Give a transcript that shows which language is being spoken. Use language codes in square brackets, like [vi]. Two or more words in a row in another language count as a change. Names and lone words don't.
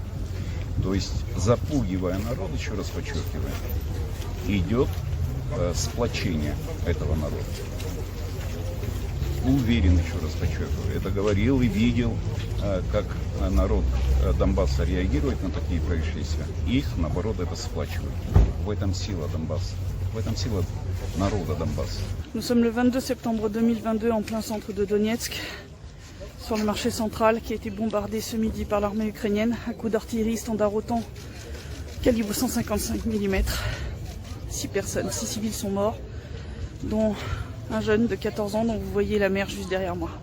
[ru] То есть, запугивая народ, еще раз подчеркиваю, идет сплочение этого народа. Уверен, еще раз подчеркиваю, это говорил и видел, как народ Донбасса реагирует на такие происшествия. Их, наоборот, это сплачивает. В этом сила Донбасса. В этом сила народа Донбасса. [fr] Nous sommes le 22 septembre 2022 en plein centre de Donetsk, sur le marché central qui a été bombardé ce midi par l'armée ukrainienne à coups d'artillerie standard OTAN calibre 155 mm. 6 personnes, 6 civils sont morts, dont un jeune de 14 ans dont vous voyez la mère juste derrière moi.